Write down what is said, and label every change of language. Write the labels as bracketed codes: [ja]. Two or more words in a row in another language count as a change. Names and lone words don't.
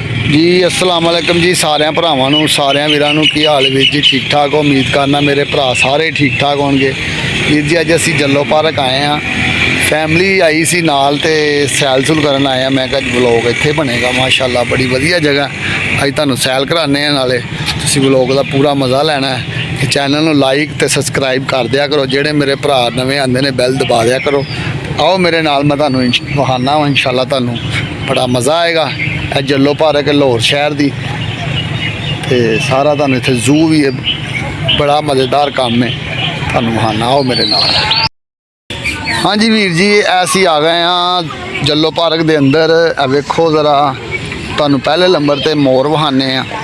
[pa] जी [ar] السلام علیکم [pa] ਜੀ ਸਾਰੇ ਭਰਾਵਾਂ ਨੂੰ ਸਾਰੇ ਵੀਰਾਂ ਨੂੰ ਕੀ ਹਾਲ ਵੀਰ ਜੀ ਠੀਕ ਠਾਕ ਉਮੀਦ ਕਰਨਾ ਮੇਰੇ ਭਰਾ ਸਾਰੇ ਠੀਕ ਠਾਕ ਹੋਣਗੇ। ਵੀਰ ਜੀ ਅੱਜ ਅਸੀਂ ਜੱਲੋ ਪਾਰਕ ਆਏ ਹੈਂ, ਫੈਮਿਲੀ ਆਈ ਸੀ ਨਾਲ ਤੇ ਸੈਲ ਸੂਲ ਕਰਨ ਆਏ ਹੈਂ। ਮੈਂ ਕਹਾ ਵਲੌਗ ਇੱਥੇ ਬਣੇਗਾ ਮਾਸ਼ਾਅੱਲਾਹ ਬੜੀ ਵਧੀਆ ਜਗ੍ਹਾ। ਅੱਜ ਤੁਹਾਨੂੰ ਸੈਲ ਕਰਾਣੇ ਹੈਂ, ਨਾਲੇ ਤੁਸੀਂ ਵਲੌਗ ਦਾ ਪੂਰਾ ਮਜ਼ਾ ਲੈਣਾ ਹੈ। ਚੈਨਲ ਨੂੰ ਲਾਈਕ ਤੇ ਸਬਸਕ੍ਰਾਈਬ ਕਰ ਦਿਆ ਕਰੋ, ਜਿਹੜੇ ਮੇਰੇ ਭਰਾ ਨਵੇਂ ਆਂਦੇ ਨੇ ਬੈੱਲ ਦਬਾ ਦਿਆ ਕਰੋ। ਆਓ ਮੇਰੇ ਨਾਲ ਮੈਂ ਤੁਹਾਨੂੰ ਵਿਖਾਣਾ ਵਾ, ਇੰਸ਼ਾਅੱਲਾਹ ਤੁਹਾਨੂੰ ਬੜਾ ਮਜ਼ਾ ਆਏਗਾ। ਇਹ ਜੱਲੋ ਪਾਰਕ ਹੈ ਲਾਹੌਰ ਸ਼ਹਿਰ ਕੀ, ਤੋ ਸਾਰਾ ਤੁਹਾਨੂੰ ਇੱਥੇ ਜ਼ੂ ਭੀ ਹੈ, ਬੜਾ ਮਜ਼ੇਦਾਰ ਕਾਮ ਹੈ, ਤੁਹਾਨੂੰ ਵਿਖਾਣਾ ਆਓ ਮੇਰੇ ਨਾਲ। ਹਾਂ ਜੀ ਵੀਰ ਜੀ ਐਸੀ ਆ ਗਏ ਹੈਂ ਜੱਲੋ ਪਾਰਕ ਕੇ ਅੰਦਰ। ਵੇਖੋ ਜ਼ਰਾ ਤੁਹਾਨੂੰ ਪਹਿਲੇ ਨੰਬਰ ਤੇ ਮੋਰ ਵਿਖਾਣੇ ਹੈਂ।